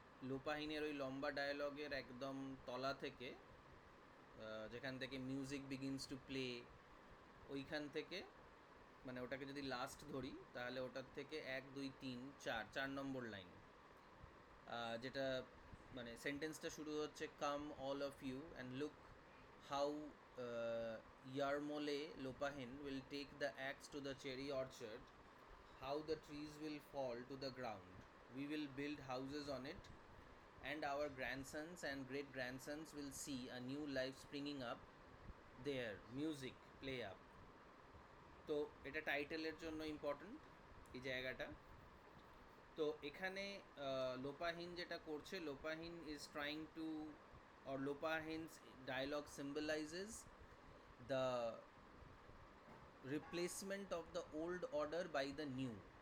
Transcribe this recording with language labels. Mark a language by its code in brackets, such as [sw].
[bn] লোপাহিনের ওই লম্বা ডায়লগের একদম তলা থেকে, যেখান থেকে [en] music begins to play, [bn] ওইখান থেকে, মানে ওটাকে যদি লাস্ট ধরি তাহলে ওটার থেকে 1, 2, 3, 4 নম্বর লাইন, যেটা মানে সেন্টেন্সটা শুরু হচ্ছে, [en] Come all of you and look how Yarmole Lopahin will take the axe to the cherry orchard, how the trees will fall to the ground. We will build houses on it, and our grandsons and great grandsons will see a new life springing up there. Music play up. [bn] তো এটা টাইটেলের জন্য important এই জায়গাটা। তো এখানে লোপাহিন যেটা করছে, [en] Lopahin is trying to, or Lopahin's dialogue symbolizes the replacement of the old order by the new.